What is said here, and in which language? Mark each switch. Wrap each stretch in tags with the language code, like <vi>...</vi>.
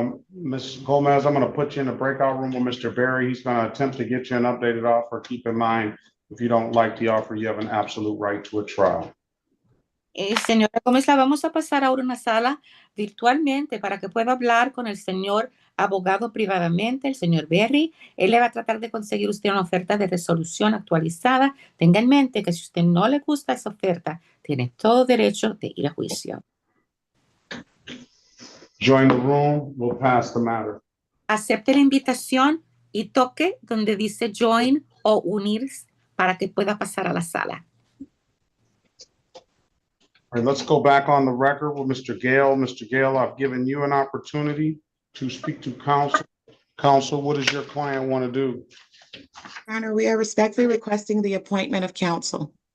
<en>Ms. Gomez, I'm going to put you in a breakout room with Mr. Berry. He's going to attempt to get you an updated offer. Keep in mind, if you don't like the offer, you have an absolute right to a trial.</en> <es>Señora Gómez, la vamos a pasar ahora a una sala virtualmente para que pueda hablar con el señor abogado privadamente, el señor Berry. Él le va a tratar de conseguir usted una oferta de resolución actualizada. Tenga en mente que si usted no le gusta esa oferta, tiene todo derecho de ir a juicio.</es> <en>Join the room. We'll pass the matter.</en> <es>Acepte la invitación y toque donde dice join o unirse para que pueda pasar a la sala.</es> <en>All right, let's go back on the record with Mr. Gale. Mr. Gale, I've given you an opportunity to speak to counsel. Counsel, what does your client want to do? Your Honor, we are respectfully requesting the appointment of counsel.</en>